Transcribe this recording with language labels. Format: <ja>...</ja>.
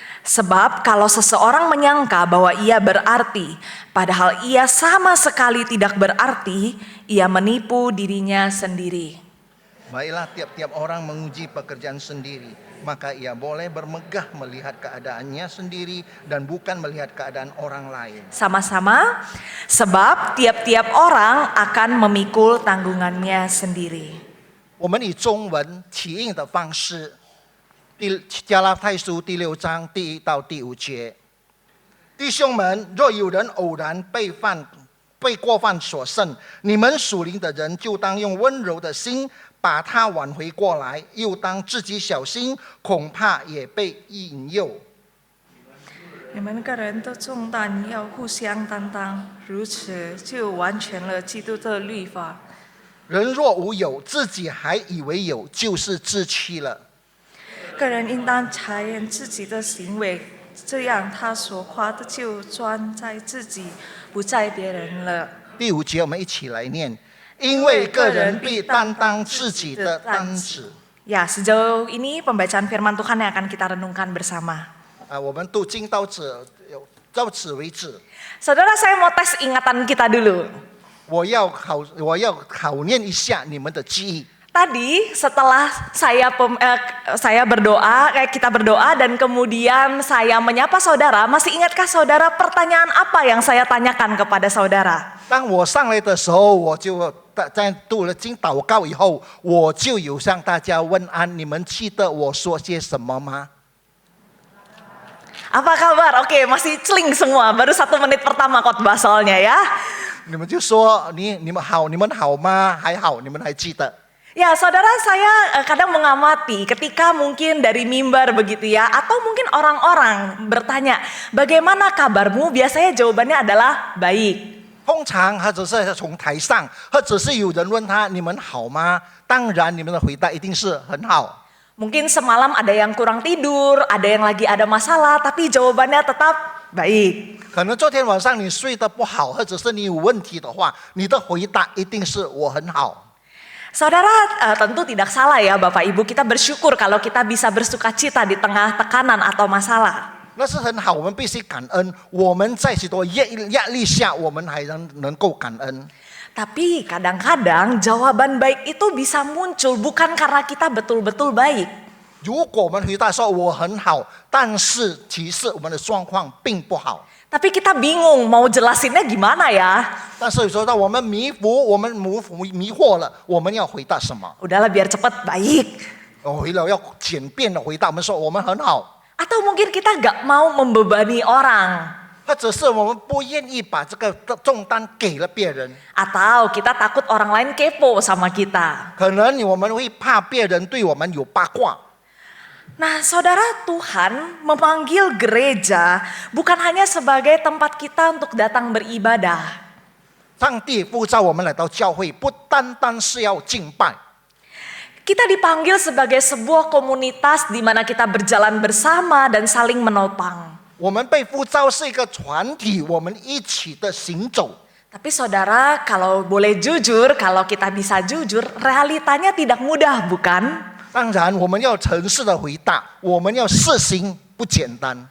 <id>Sebab kalau seseorang menyangka bahwa ia berarti, padahal ia sama sekali tidak berarti, ia menipu dirinya sendiri. Baiklah tiap-tiap orang menguji pekerjaan sendiri, maka ia boleh bermegah melihat keadaannya sendiri dan bukan melihat keadaan orang lain. Sama-sama, sebab tiap-tiap orang akan memikul tanggungannya sendiri.</id> <zh>我们以中文起印的方式，加拉太书第6章第1到第5节。弟兄们，若有人偶然被过犯所胜，你们属灵的人就当用温柔的心把他挽回过来，又当自己小心，恐怕也被引诱。你们个人的重担要互相担当，如此就完全了基督的律法。人若无有，自己还以为有，就是自欺了。个人应当察验自己的行为，这样他所夸的就专在自己，不在别人了。第5节我们一起来念，因为个人必担当自己的担子。</zh> <id>Ya, sejauh ini pembacaan firman Tuhan yang akan kita renungkan bersama.</id> <zh>我们读经到此为止。</zh> <id>Saudara, saya mau tes ingatan kita dulu.</id> <zh>我要考验一下你们的记忆。</zh> <id>Tadi setelah saya berdoa, kita berdoa dan kemudian saya menyapa saudara, masih ingatkah saudara pertanyaan apa yang saya tanyakan kepada saudara?</id> <zh>当我上来的时候，我就在读了经祷告以后，我就有向大家问安。你们记得我说些什么吗？</zh> <id>Apa kabar? Oke, masih celing semua. Baru 1 menit pertama khotbah soalnya ya.</id> <zh>你们就说你们好吗？还好，你们还记得。</zh> <id>Ya, saudara, saya kadang mengamati ketika mungkin dari mimbar begitu ya, atau mungkin orang-orang bertanya, bagaimana kabarmu? Biasanya jawabannya adalah baik.</id> <zh>通常或者是从台上，或者是有人问他你们好吗？当然，你们的回答一定是很好。</zh> <id>Mungkin semalam ada yang kurang tidur, ada yang lagi ada masalah, tapi jawabannya tetap baik.</id> <zh>可能昨天晚上你睡得不好，或者是你有问题的话，你的回答一定是我很好。</zh> <id>Saudara, tentu tidak salah ya Bapak Ibu, kita bersyukur kalau kita bisa bersuka cita di tengah tekanan atau masalah.</id> <zh>那是很好，我们必须感恩。我们在许多压力下，我们还能够感恩。</zh> <id>Tapi kadang-kadang jawaban baik itu bisa muncul bukan karena kita betul-betul baik.</id> <zh>如果我们回答说我很好，但是其实我们的状况并不好。</zh> <id>Tapi kita bingung mau jelasinnya gimana ya.</id> <zh>但是有时候当我们迷惑了，我们要回答什么？</zh> <id>Udahlah biar cepet baik.</id> <zh>回了要简便的回答，我们说我们很好，</zh> <id>Atau mungkin kita gak mau membebani orang.</id> <zh>或者是我们不愿意把这个重担给了别人，</zh> <id>Atau kita takut orang lain kepo sama kita.</id> <zh>可能我们会怕别人对我们有八卦。</zh> <id>Nah, saudara, Tuhan memanggil gereja bukan hanya sebagai tempat kita untuk datang beribadah.</id> <zh>上帝呼召我们来到教会，不单单是要敬拜，</zh> <id>Kita dipanggil sebagai sebuah komunitas di mana kita berjalan bersama dan saling menopang.</id> <zh>我们被呼召是一个团体，我们一起的行走。</zh> <id>Tapi saudara, kalau boleh jujur, kalau kita bisa jujur, realitanya tidak mudah, bukan?</id> <zh>当然，我们要诚实的回答，我们要实行不简单。</zh>